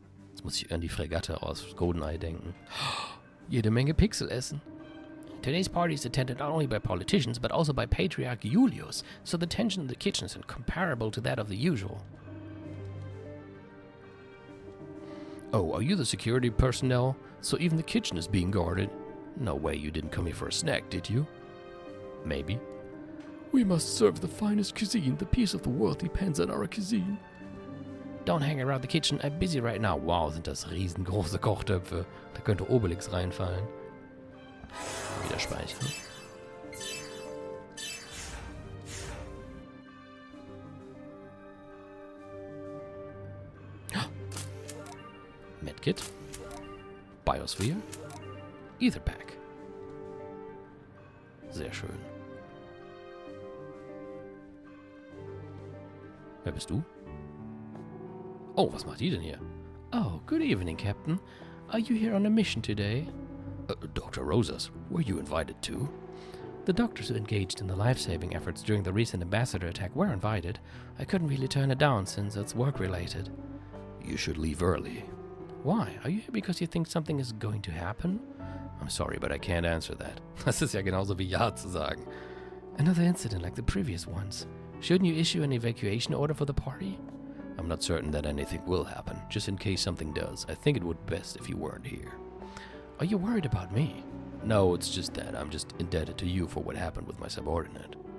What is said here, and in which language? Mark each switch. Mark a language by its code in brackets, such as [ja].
[de] Jetzt muss ich an die Fregatte aus GoldenEye denken. Jede Menge Pixel essen. [en] Today's party is attended not only by politicians, but also by Patriarch Julius, so the tension in the kitchen is incomparable to that of the usual. Oh, are you the security personnel? So even the kitchen is being guarded? No way you didn't come here for a snack, did you? Maybe. We must serve the finest cuisine. The peace of the world depends on our cuisine. Don't hang around the kitchen. I'm busy right now. [de] Wow, sind das riesengroße Kochtöpfe. Da könnte Obelix reinfallen. Wieder speichern. [en] Medkit. Biosphere. Etherpack. [de] Sehr schön. Wer bist du? Oh, was macht die denn hier? [en] Oh, good evening, Captain. Are you here on a mission today? Dr. Rosas, were you invited too? The doctors who engaged in the life-saving efforts during the recent ambassador attack were invited. I couldn't really turn it down since it's work-related. You should leave early. Why? Are you here because you think something is going to happen? I'm sorry, but I can't answer that. [de] Das ist ja genauso wie Ja zu sagen. [en] Another incident like the previous ones. Shouldn't you issue an evacuation order for the party? I'm not certain that anything will happen. Just in case something does, I think it would be best if you weren't here. Are you worried about me? No, it's just that I'm just indebted to you for what happened with my subordinate.